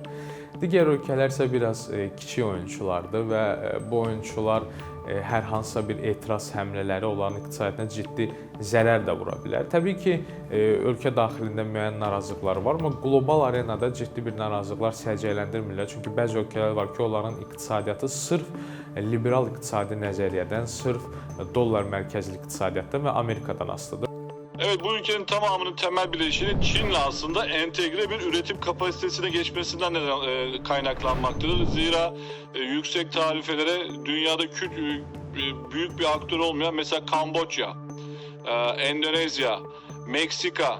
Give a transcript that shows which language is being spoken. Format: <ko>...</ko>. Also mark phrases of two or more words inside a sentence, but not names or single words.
<az>Digər ölkələr isə biraz kiçik oyunçulardır və bu oyunçular hər hansısa bir etiraz həmlələri onların iqtisadiyyatına ciddi zərər də vura bilər. Təbii ki, ölkə daxilində müəyyən narazılıqlar var, amma qlobal arenada ciddi bir narazılıqlar səciyyələndirmirlər. Çünki bəzi ölkələr var ki, onların iqtisadiyyatı sırf liberal iqtisadi nəzəriyyədən, sırf dollar mərkəzli iqtisadiyyatdan və Amerikadan asılıdır.</az> <tr>Evet, bu ülkenin tamamının temel bileşeni Çin'le aslında entegre bir üretim kapasitesine geçmesinden kaynaklanmaktadır. Zira yüksek tarifelere dünyada büyük bir aktör olmayan mesela Kamboçya, Endonezya, Meksika.</tr>